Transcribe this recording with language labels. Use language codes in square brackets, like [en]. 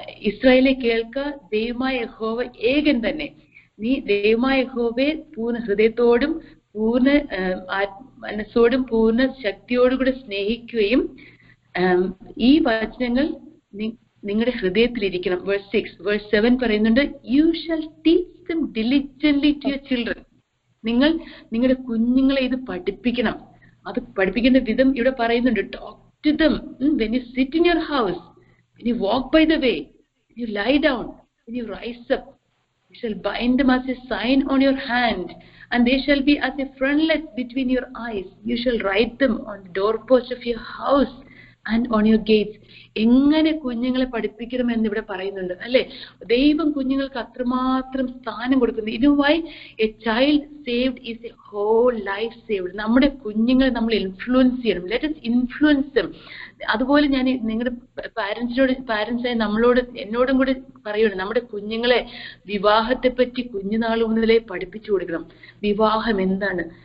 [ml] ഇസ്രായേലെ കേൾക്ക, ദൈവമായ യഹോവ ഏകൻ തന്നെ. നീ ദൈവമായ യഹോവയെ പൂർണ്ണ ഹൃദയത്തോടും പൂർണ്ണ മനസ്സോടും പൂർണ്ണ ശക്തിയോടും കൂടെ സ്നേഹിക്കുകയും ഈ വചനങ്ങൾ നിങ്ങളുടെ ഹൃദയത്തിലിരിക്കണം. വേഴ്സ് 6. വേഴ്സ് 7 പറയുന്നുണ്ട്, [en] You shall teach them diligently to your children. [ml] നിങ്ങൾ നിങ്ങളുടെ കുഞ്ഞുങ്ങളെ ഇത് പഠിപ്പിക്കണം. അത് പഠിപ്പിക്കേണ്ട വിധം ഇവിടെ പറയുന്നുണ്ട്. [en] Talk to them when you sit in your house, when you walk by the way, when you lie down, when you rise up. You shall bind them as a sign on your hand, and they shall be as a frontlet between your eyes. You shall write them on the doorpost of your house and on your gates. [ml] എങ്ങനെ കുഞ്ഞുങ്ങളെ പഠിപ്പിക്കണം എന്ന് ഇവിടെ പറയുന്നുണ്ട് അല്ലെ? ദൈവം കുഞ്ഞുങ്ങൾക്ക് അത്രമാത്രം സ്ഥാനം കൊടുക്കുന്നു. [en] ഇതുവൈ a child saved is a whole life saved. [ml] നമ്മുടെ കുഞ്ഞുങ്ങളെ നമ്മൾ ഇൻഫ്ലുവൻസ് ചെയ്യണം. [en] Let us influence them. [ml] അതുപോലെ ഞാൻ നിങ്ങളുടെ പാരന്റ്സായ എന്നോടും കൂടെ പറയുകയാണ്, നമ്മുടെ കുഞ്ഞുങ്ങളെ വിവാഹത്തെ പറ്റി കുഞ്ഞുനാൾ മുതലേ പഠിപ്പിച്ചു കൊടുക്കണം. വിവാഹം എന്താണ്?